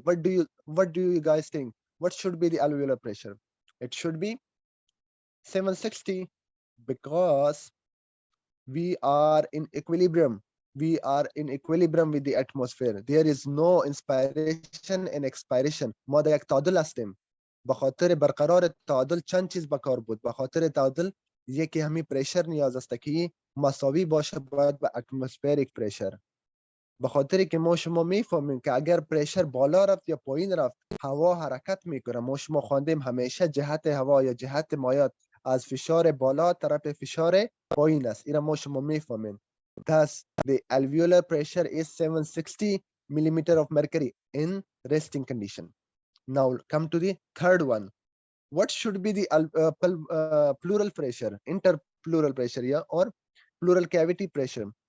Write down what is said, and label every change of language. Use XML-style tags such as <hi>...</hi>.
<en>What do you guys think? What should be the alveolar pressure? It should be 760, because we are in equilibrium. We are in equilibrium with the atmosphere. There is no inspiration and expiration.</en> <fa>ما دا یک تعادل هستیم. به خاطر برقرار تعادل چند چیز به کار بود. به خاطر تعادل یکی همین پرشر نیاز است که مساوی باشه باید به اتمسفریک پرشر. به خاطر که ما شما میفهمیم که اگر پرشر بالا رفت یا پایین رفت، هوا حرکت میکنه. ما شما خواندیم همیشه جهت هوا یا جهت مایات از فشار بالا طرف فشار پایین است. اینا ما شما میفهمیم.</fa> <en>Thus, the alveolar pressure is 760 millimeter of mercury in resting condition. Now come to the third one. What should be the pleural pressure, interpleural pressure, yeah, or pleural cavity pressure?</en>